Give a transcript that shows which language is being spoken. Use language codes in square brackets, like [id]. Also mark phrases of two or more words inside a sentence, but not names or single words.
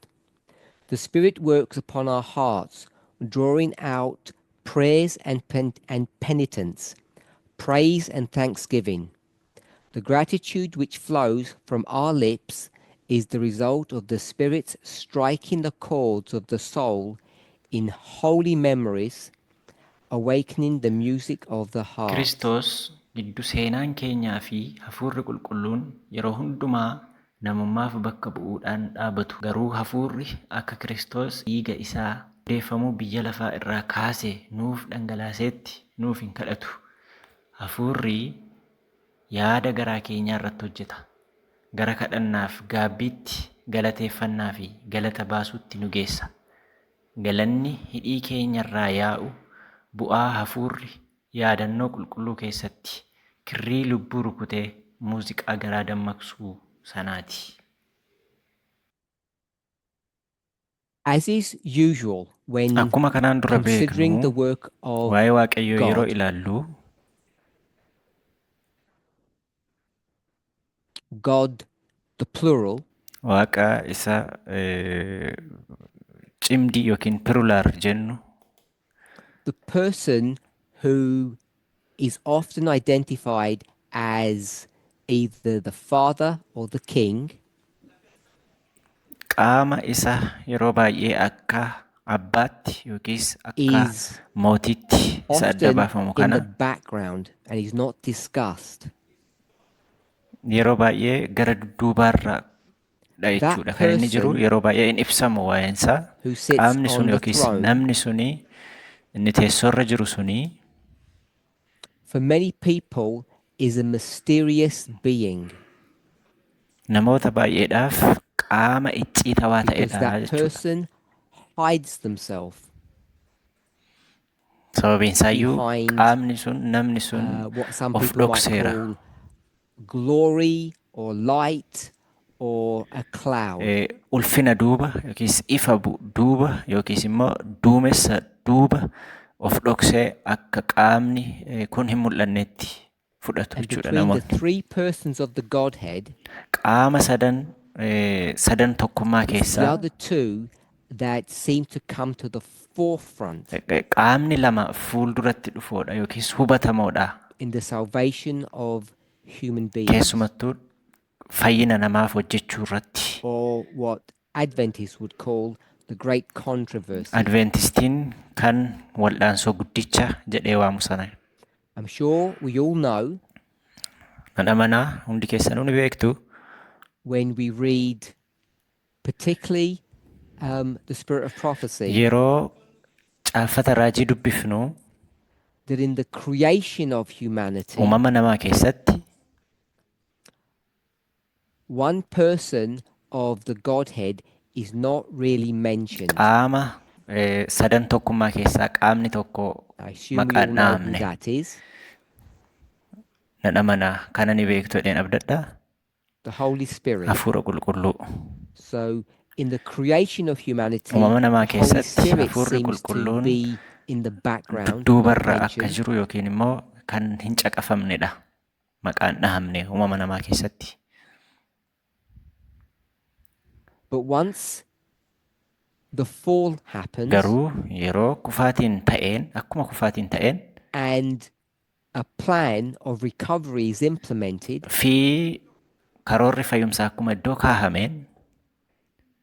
[en] The Spirit works upon our hearts, drawing out prayers and penitence, praise and thanksgiving. The gratitude which flows from our lips is the result of the Spirit striking the chords of the soul in holy memories, awakening the music of the heart. [om] Kiristoos giddu seenaan keenyaa fi hafuurri qulqulluun yeroo hundumaa namummaaf bakka bu'uudhaan dhaabatu. Garuu hafuurri akka Kiristoos dhiiga isaa odeeffamuu biyya lafaa irraa kaasee nuuf dhangalaaseetti nuuf hin kadhatu. Hafuurri yaada garaa keenyaa irratti hojjeta. Gara kadhannaaf gaabbiitti galateeffannaa fi galata baasuutti nu geessa. Galanni hidhii keenyarraa yaa'u bu'aa hafuurri yaadannoo qulqulluu keessatti kirrii lubbuu rukutee muuziqaa garaa dammaqsuu sanaati. [en] As is usual when [om] Akkuma kanaan dura [en] considering the [om] beeknu [en] work of [om] waa'ee Waaqayyoo yeroo [en] God, [om] ilaallu [en] God, the plural, [om] Waaqa isa cimdii yookiin pirulaar jennu [en] the person who is often identified as either the father or the king [om] qaama isa yeroo baay'ee akka abbaatti yookiis akka [en] is [om] mootiitti isa adda [en] often [om] baafamu [en] in the [om] kana [en] background and is not discussed. [om] yeroo baay'ee gara dudduubaarra dha jechuudha. Kan inni jiru [en] person [om] yeroo baay'ee hin ibsamu waa'eensaa. [en] who sits [om] Qaamni [en] on [om] sun [en] the [om] yookiis [en] throne, [om] namni suni inni teessoorra jiru suni [en] for many people, is a mysterious being [om] namoota baay'eedhaaf qaama icciitawaa [en] because [om] ta'edha [en] that [om] jechuudha. [en] person hides themselves [om] Sababiin isaayyuu [en] behind [om] qaamni sun namni sun [en] what some of people might [om] dhokseera. [en] call glory or light or a cloud. [om] Ulfina duuba yookiis ifa duuba yookiis immoo duumessa duuba of dhoksee akka qaamni kun hin mul'annetti fudhatu [en] And [om] jechuudha [en] between the [om] namoonni. [en] three persons of the Godhead, [om] Qaama sadan tokkummaa [en] it's the [om] keessaa [en] other two that seem to come to the forefront [om] qaamni lama fuulduratti dhufoodha yookiis hubatamoodha. [en] in the salvation of human beings, [om] Keessumattuu fayyina namaaf hojjechuu irratti. [en] or what Adventists would call the great controversy. [om] Adventistiin kan wal'aansoo guddicha jedhee waamu sana. [en] I'm sure we all know [om] Nan amanaa hundi keessanuu ni beektu [en] when we read particularly the spirit of prophecy [om] yeroo caaffata raajii dubbifnu [en] that in the creation of humanity, [om] uumama namaa keessatti [en] one person of the Godhead is not really mentioned. [om] qaama sadan tokkummaa keessaa qaamni tokko [en] I assume we all [om] maqaan [en] know who [om] dhaamne. [en] that is. [om] Nan amanaa kana ni beektu jedheen abdadha. [en] The Holy Spirit. [om] Hafuura qulqulluu. [en] So in the creation of humanity, [om] Uumama namaa [en] the Holy [om] keessatti [en] Spirit [om] hafuurri [en] seems to [om] qulqulluun [en] be in the background, not [om] dudduubarra akka [en] mentioned. [om] jiru yookiin immoo kan hin caqafamnedha. Maqaan dhahamne uumama namaa keessatti. [en] But once the fall happens [om] Garuu yeroo kufaatiin ta'een akkuma kufaatiin ta'een [en] and a plan of recovery is implemented, [om] fi karoorri fayyumsaa akkuma iddoo kaahameen